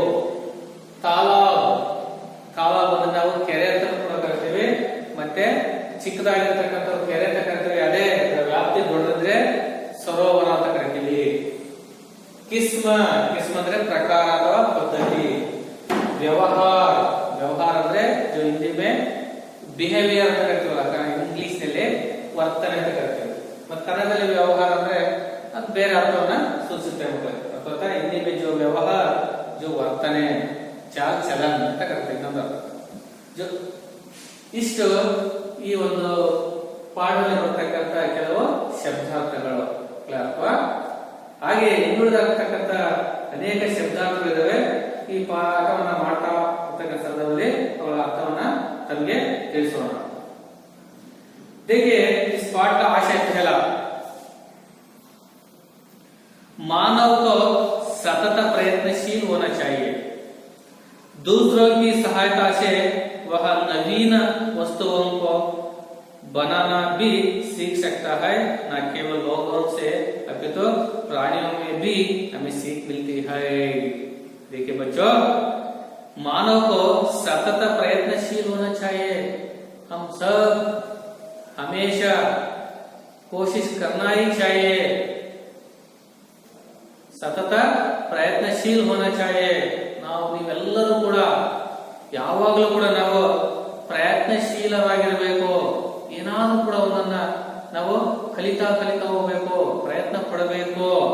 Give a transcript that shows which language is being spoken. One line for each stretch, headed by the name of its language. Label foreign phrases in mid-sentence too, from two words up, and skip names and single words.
Kannada: ತಾಲಾಬ್, ತಾಲಾಬ್ ಅಂದ್ರೆ ನಾವು ಕೆರೆ ಅಂತ ಕೂಡ ಕರಿತೀವಿ, ಮತ್ತೆ ಚಿಕ್ಕದಾಗಿರ್ತಕ್ಕಂಥ ಕೆರೆ ಅಂತ ಕರಿತೀವಿ. ಅದೇ ವ್ಯಾಪ್ತಿ ದೊಡ್ಡದ್ರೆ ಸರೋವರ ಅಂತ ಕರಿತೀವಿ. ಕಿಸ್ಮ, ಕಿಸ್ಮ ಅಂದ್ರೆ ಪ್ರಕಾರ ಅಥವಾ ಪದ್ಧತಿ. ವ್ಯವಹಾರ, ವ್ಯವಹಾರ ಅಂದ್ರೆ
Hindi: जो हिंदी में बिहेवियर
Kannada: ಅಂತ ಕರಿತೀವಲ್ಲ, ಇಂಗ್ಲಿಷ್ ನಲ್ಲಿ ವರ್ತನೆ ಅಂತ ಕರಿತೀವಿ. ಮತ್ತೆ ಕನ್ನಡದಲ್ಲಿ ವ್ಯವಹಾರ ಅಂದ್ರೆ ಬೇರೆ ಅರ್ಥವನ್ನ ಸೂಚಿಸುತ್ತೆ ಮಕ್ಕಳೇ. ಅಥವಾ ಹಿಂದಿ
Hindi: में जो व्यवहार जो
Kannada: ವರ್ತನೆ
Hindi: चाल चलन
Kannada: ಅಂತ ಕರೀತಾರೆ ಇನ್ನೊಂದು ಅರ್ಥ. ಇಷ್ಟು ಈ ಒಂದು ಪಾಠದಲ್ಲಿ ಬರ್ತಕ್ಕಂಥ ಕೆಲವು ಶಬ್ದಾರ್ಥಗಳು ಅಥವಾ ಹಾಗೆ ಇನ್ನುಳಿದಾಗತಕ್ಕಂಥ ಅನೇಕ ಶಬ್ದಾರ್ಥಗಳು ಇದಾವೆ. ಈ ಪಾಠವನ್ನ ಮಾಡ್ತಾ ಇರ್ತಕ್ಕಂಥ ಸಂದರ್ಭದಲ್ಲಿ ಅವರ ಅರ್ಥವನ್ನ ತಮಗೆ ತಿಳಿಸೋಣ.
Hindi: देखिए इस पाठ का आशय पहला, मानव को सतत प्रयत्नशील होना चाहिए. दूसरों की सहायता से वह नवीन वस्तुओं को बनाना भी सीख सकता है. न केवल लोगों से अपितु प्राणियों में भी हमें सीख मिलती है. देखिए बच्चों, मानव को सतत प्रयत्नशील होना चाहिए. हम सब हमेशा कोशिश करना ही चाहिए. सतत प्रयत्नशील होना चाहिए.
Kannada: ನಾವು ನೀವೆಲ್ಲರೂ ಕೂಡ ಯಾವಾಗಲೂ ಕೂಡ ನಾವು ಪ್ರಯತ್ನಶೀಲರಾಗಿರಬೇಕು. ಏನಾದ್ರೂ ಕೂಡ ಒಂದನ್ನ ನಾವು ಕಲಿತಾ ಹೋಗಬೇಕು, ಪ್ರಯತ್ನ ಪಡಬೇಕು.